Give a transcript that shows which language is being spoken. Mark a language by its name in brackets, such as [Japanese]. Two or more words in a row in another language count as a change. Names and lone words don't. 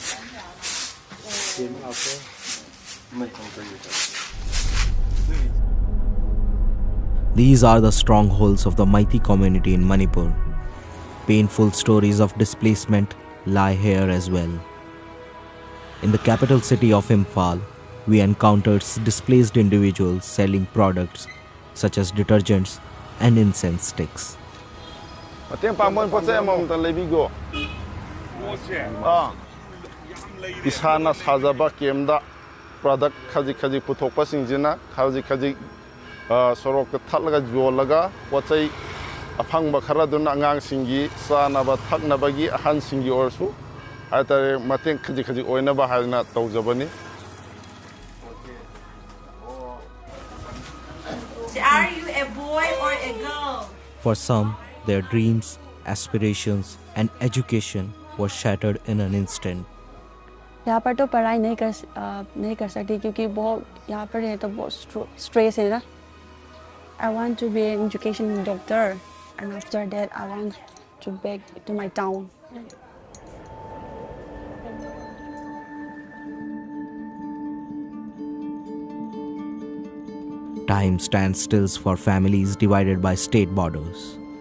[English] These are the strongholds of the Meitei community in Manipur. Painful stories of displacement lie here as well. In the capital city of Imphal, we encountered displaced individuals selling products such as detergents and incense sticks. [Manipuri] Mateng pamon poche among ta lebigo. Isana sajaba kemda product khaji khaji puthokpa singjina khaji khaji sorok thallaga jolaga pochai afangba khara dun angang singi sanaba thaknabagi ahan singi orsu atare mateng khaji khaji oina ba halna tawjabani. [English] Are you a boy or a girl? For some, their dreams, aspirations, and education were shattered in an instant. [Hindi] यहाँ पर तो पढ़ाई नहीं कर सकती क्योंकि बहुत यहाँ पर है तो बहुत स्ट्रेस है ना. [English] I want to be an education doctor, and after that I want to back to my town. Time stands still for families divided by state borders.